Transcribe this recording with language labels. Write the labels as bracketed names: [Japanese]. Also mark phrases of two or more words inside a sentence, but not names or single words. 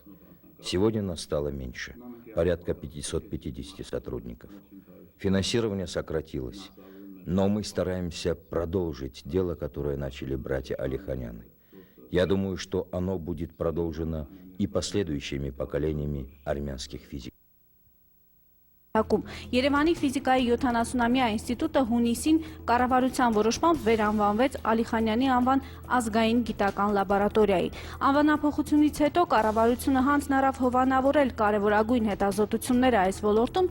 [Russian] Сегодня нас стало меньше, порядка 550 сотрудников. Финансирование сократилось, но мы стараемся продолжить дело, которое начали братья Алиханяны. Я думаю, что оно будет продолжено и последующими поколениями армянских физиков. [Armenian] Երևանի ֆիզիկայի 70-ամյա ինստիտուտը հունիսին կառավարության որոշմամբ վերանվանվեց Ալիխանյանի անվան ազգային գիտական լաբորատորիայի։ Անվանափոխությունից հետո կառավարությունը հանձնարարավ հովանավորել կարևորագույն հետազոտությունները այս ոլորտում